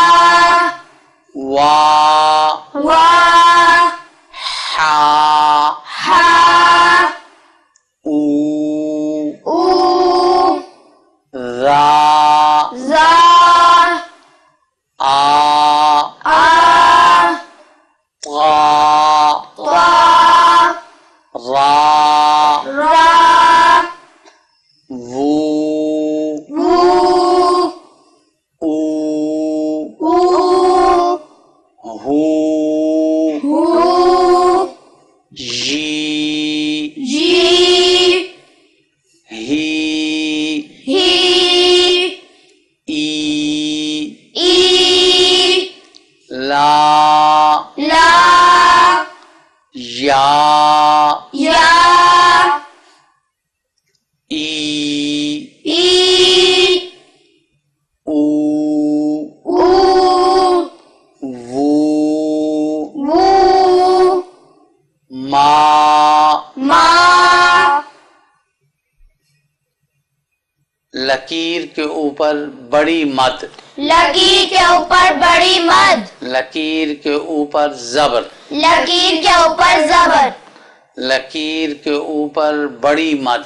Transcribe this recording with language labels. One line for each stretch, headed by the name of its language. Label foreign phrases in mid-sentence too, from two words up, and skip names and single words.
Urdu: وا وا حا ہا او او را زا آ آ طا طا را را وو وو او او ہو ہو جی جی ہی ہی ای ای لا لا یا یا ای ای او او وو وو ما ما لکیر کے اوپر بڑی مد لکیر کے اوپر بڑی مد لکیر کے اوپر زبر لکیر کے اوپر زبر لکیر کے اوپر بڑی مد